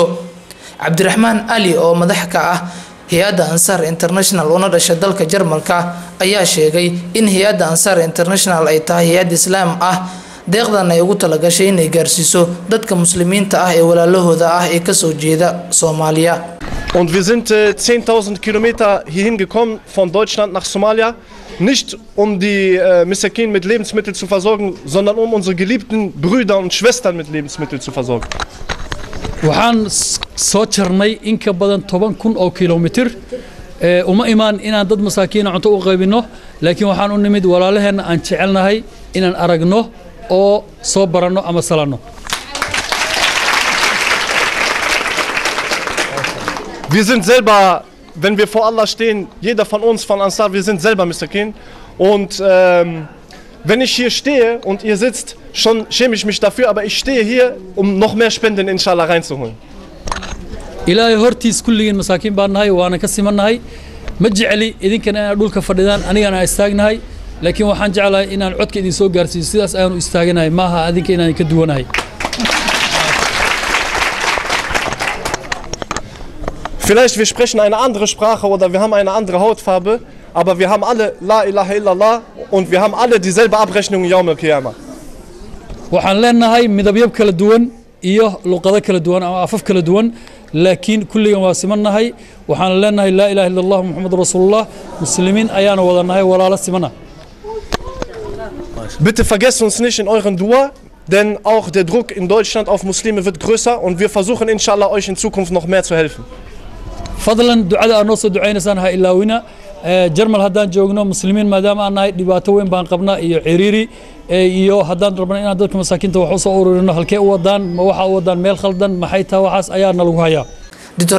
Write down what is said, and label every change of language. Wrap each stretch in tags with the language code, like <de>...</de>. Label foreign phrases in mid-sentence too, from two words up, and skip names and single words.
<so>Cabdiraxmaan Ali oo madax ka ah hay-adda Ansaar International oo dhashay dalka Jarmalka ayaa sheegay in hay-adda Ansaar International ay tahay hay'ad Islaam ah deeqdan ay ugu talagashay inay gaarsiiso dadka muslimiinta ah ee walaalahooda ah ee ka soo jeeda Soomaaliya.</so> <de>Und wir sind 10.000 Kilometer hierhin gekommen von Deutschland nach Somalia, nicht um die Masakin mit Lebensmitteln zu versorgen, sondern um unsere geliebten Brüder und Schwestern mit Lebensmitteln zu versorgen.</de> <so>waxaan soo jarnay in ka badan 10,000 kilomitir uma imaan inaan dad masaakiin cunto u qaybino laakiin waxaan u nimid walaalaheena aan jecelnahay inaan aragno oo soo baranno ama salano</so> <de>Wir sind selber, wenn wir vor Allah stehen, jeder von uns von Ansar, wir sind selber Masakin und wenn ich hier stehe und ihr sitzt, schon schäme ich mich dafür, aber ich stehe hier, um noch mehr Spenden inshallah reinzuholen.</de> <so>Ilaahay hortiis kulligeen masaakiin baan nahay waana ka simannahay ma jeceli idinkana inaad dhulka fadhidaan anigana istaagnahay laakiin waxaan jeclahay inaan codka idin soo gaarsiiyo sidaas aanu istaaganahay maaha adinka inaan ka duwanahay</so> <de>Vielleicht wir sprechen eine andere Sprache oder wir haben eine andere Hautfarbe, aber wir haben alle</de> <ar>لا إله إلا الله</ar> <de>und wir haben alle dieselbe Abrechnung in</de> <ar>يوم القيامة.</ar> <so>waxaan leenahay midabyo kala duwan iyo luqado kala duwan ama afaf kala duwan laakiin kulligan waa simannahay waxaan leenahay</so> <ar>لا إله إلا الله محمد رسول الله</ar> <so>muslimiin ayaana wadanahay walaalo simana</so> <de>Bitte vergesst uns nicht in euren Dua, denn auch der Druck in Deutschland auf Muslime wird größer und wir versuchen inshallah euch in Zukunft noch mehr zu helfen.</de> <so>fadlan ducada aan noo soo ducaynaysaan ha ilaawina jarmal haddaan joogno muslimiin maadaama aan nahay dhibaato weyn baan qabnaa iyo ciriiri iyo haddaan rabno inaan dadka masaakiinta wax u soo ururino halkee u wadaan ma waxa u wadaan meel khaldan maxay tahay waxaas ayaa nalagu hayaa Dr.</so>